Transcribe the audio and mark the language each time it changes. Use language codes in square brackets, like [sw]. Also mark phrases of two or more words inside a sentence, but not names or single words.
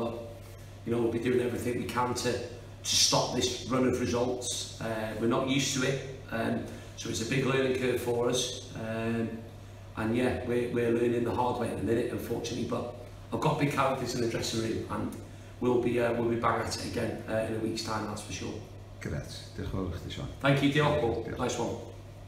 [en] But you know, we'll be doing everything we can to stop this run of results. We're not used to it, so it's a big learning curve for us. And yeah, we're learning the hard way at the minute, unfortunately. But I've got big characters in the dressing room, and we'll be back at it again in a week's time, that's for sure. Correct. [cy] Diolch yn fawr i chdi, Sean. [en] Thank you, diolch, Paul. Nice one.